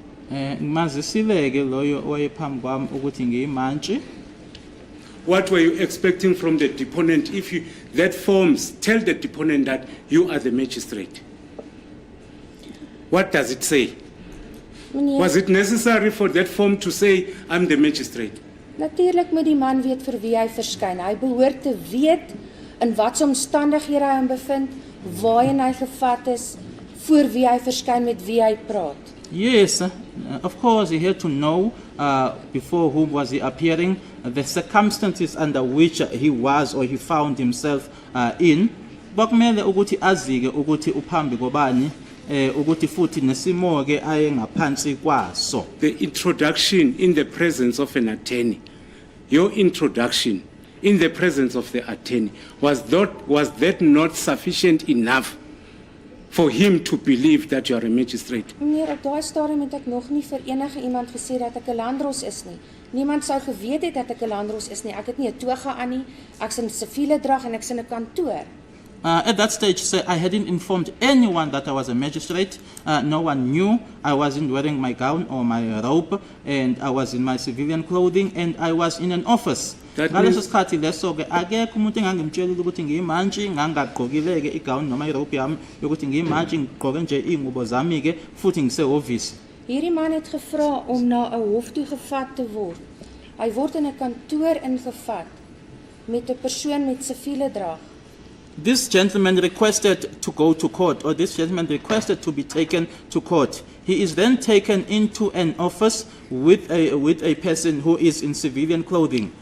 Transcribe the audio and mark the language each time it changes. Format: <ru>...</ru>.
<zu>Ngimazisile-ke loyo owayephambi kwami ukuthi ngiyimantshi.</zu> <en>What were you expecting from the deponent? If you, that forms, tell the deponent that you are the magistrate. What does it say?</en> <af>Meneer,</af> <en>Was it necessary for that form to say, I'm the magistrate?</en> <af>Natuurlik moet die man weet vir wie hy verskyn. Hy behoort te weet in watter omstandighede hy hom bevind, waarheen hy gevat is, voor wie hy verskyn, met wie hy praat.</af> <en>Yes, of course he had to know before whom was he appearing, the circumstances under which he was or he found himself in.</en> <zu>Bakumele ukuthi azike ukuthi uphambi kobani ukuthi futhi nesimo-ke ayengaphansi kwaso.</zu> <en>The introduction in the presence of an attorney, your introduction in the presence of the attorney, was that not sufficient enough for him to believe that you are a magistrate?</en> <af>Meneer, op daai stadium het ek nog nie vir enige iemand gesê dat ek 'n landros is nie. Niemand sou geweet het dat ek 'n landros is nie. Ek het nie 'n toga aan nie. Ek's in siviele drag en ek's in 'n kantoor.</af> <en>At that stage, sir, I hadn't informed anyone that I was a magistrate. No one knew. I wasn't wearing my gown or my robe, and I was in my civilian clothing, and I was in an office. That</en> <zu>Ngaleso</zu> <en>means-</en> <zu>sikhathi leso ke akekho umuntu engangimtshelile ukuthi ngiyimantshi, ngangagqokile ke igown noma irobe yami yokuthi ngiyimantshi, ngigqoke nje ingubo zami ke futhi ngisehhovisi.</zu> <af>Hierdie man het gevra om na 'n hof toe gevat te word. Hy word in 'n kantoor ingevat met 'n persoon met siviele drag.</af> <en>This gentleman requested to go to court, or this gentleman requested to be taken to court. He is then taken into an office with a person who is in civilian clothing.</en>